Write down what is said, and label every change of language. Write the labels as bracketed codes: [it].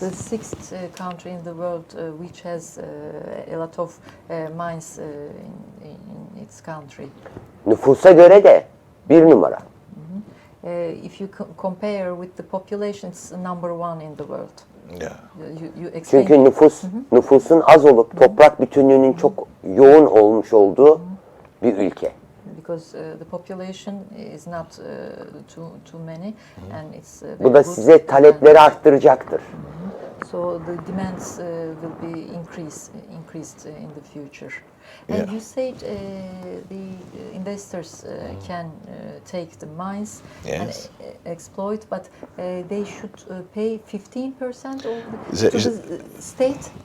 [en] The sixth country in the world which has a lot of mines in its country. [tr] Nüfusa göre de 1 numara. [en] If you compare with the population, it's number 1 in the world. Yeah. You explain. [tr] Çünkü nüfusun az olup toprak bütünlüğünün çok yoğun olmuş olduğu bir ülke. [en] Because the population is not too many, and it's [tr] Bu da size talepleri arttıracaktır. [en] So the demands will be increased in the future. And Yeah. you said the investors can take the mines and exploit, but they should pay 15% to the state?